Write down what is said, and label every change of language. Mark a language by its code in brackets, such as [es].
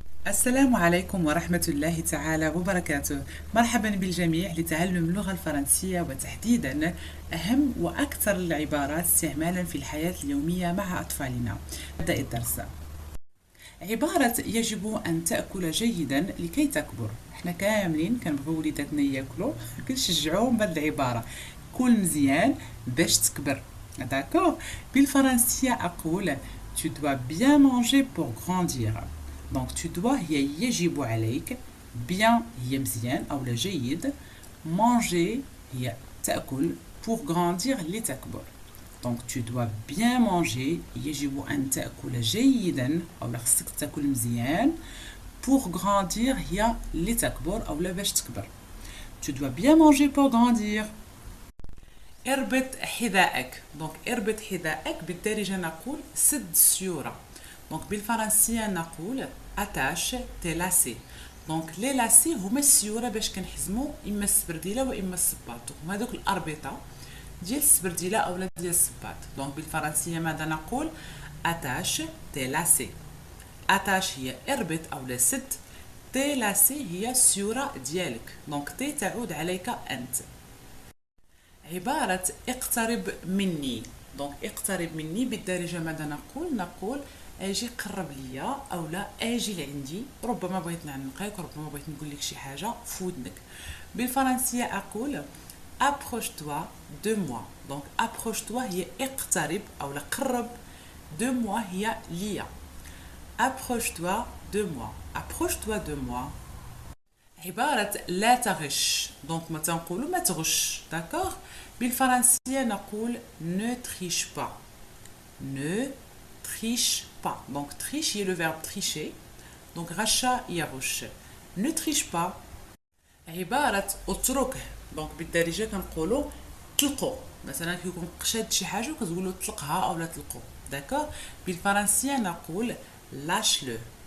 [ar] السلام عليكم ورحمة الله تعالى وبركاته. مرحبا بالجميع لتعلم اللغة الفرنسية وتحديدا أهم وأكثر العبارات استعمالا في الحياة اليومية مع أطفالنا. نبدأ الدرس. عبارة يجب أن تأكل جيدا لكي تكبر. احنا كاملين كنبغيو وليداتنا ياكلوا، كنشجعوهم بهذه العبارة: كل مزيان باش تكبر. داكور. بالفرنسية أقول [fr] tu dois bien manger pour grandir. Donc tu dois [ar] هي يجب عليك، bien هي مزيان أو لا جيد، manger هي تأكل، [fr] pour grandir [ar] لتكبر. [fr] Donc tu dois bien manger [ar] يجب أن تأكل جيدا أو لا خصك تاكل مزيان. [fr] pour grandir [ar] هي لتكبر أو لا باش تكبر. [fr] Tu dois bien manger pour grandir. [ar] اربط حذائك. دونك اربط حذائك بالدارجة نقول سد السيورة. دونك بالفرنسية نقول [fr] attache tes lacets. [ar] دونك لي لاسي هما السيورة باش كنحزمو اما السبرديلة واما الصباط. هما هذوك الاربطة ديال السبرديلة اولا ديال الصباط. دونك بالفرنسية ماذا نقول؟ [fr] attache tes lacets. [ar] attache هي اربط اولا سد، تي لاسي هي السيورة ديالك. دونك تي تعود عليك انت. عبارة اقترب مني. دونك اقترب مني بالدارجة ماذا نقول؟ نقول اجي قرب ليا او لا اجي لعندي. ربما بغيت نعنقك، ربما بغيت نقول لك شي حاجة في ودنك. بالفرنسية اقول [fr] approche-toi de moi. [ar] دونك [fr] approche-toi [ar] هي اقترب او لا قرب، [fr] de moi [ar] هي ليا. [fr] approche-toi de moi. approche-toi de moi. [ar] عبارة لا تغش. دونك ما تنقولوا ما تغش. داكوغ. بالفرنسية نقول [fr] ne triche pas. ne triche pas. Donc triche est le verbe tricher. [ar] Donc غشا يغش. [fr] ne triche pas. [ar] عبارة اتركه. دونك بالدارجة كنقولوا طلقوا. مثلا كي يكون قشاد شي حاجة كتقولوا طلقها أو لا طلقوا. داكوغ. بالفرنسية نقول [fr] lâche le.